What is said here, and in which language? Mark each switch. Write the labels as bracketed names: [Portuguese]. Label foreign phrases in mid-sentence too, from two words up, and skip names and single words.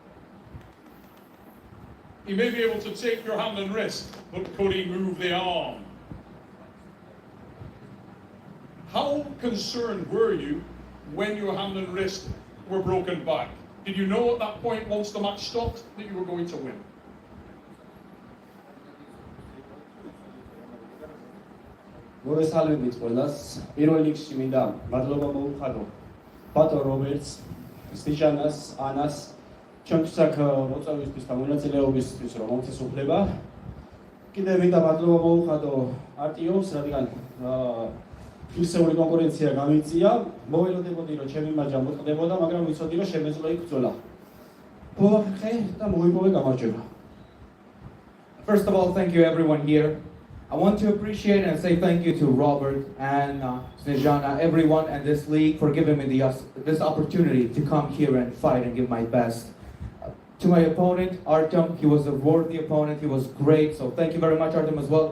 [English] He may be able to take your hand and wrist, but could he move the arm? How concerned were you when your hand and wrist were broken back? Did you know at that point, once the match stopped, that you were going to win? [Georgian] მოგესალმებით ყველას. პირველ რიგში მინდა მადლობა მოუხადო ბატონ რობერტს, სტიჟანას, ანას, ჩვენთვის აქ მოწვევისთვის და მონაწილეობისთვის, რომ მომცეს უფლება. კიდევ მინდა მადლობა მოუხადო არტიომს, რადგან ფიზიკური კონკურენცია გამიწია. მოველოდებოდი, რომ ჩემი მაჯა მოწყდებოდა, მაგრამ ვიცოდი, რომ შემეძლო იბრძოლა. მოახერხე და მოიპოვე გამარჯვება. [English] First of all, thank you everyone here. I want to appreciate and say thank you to Robert and Snezhana, everyone and this league for giving me this opportunity to come here and fight and give my best. To my opponent, Artem, he was a worthy opponent, he was great, so thank you very much Artem as well.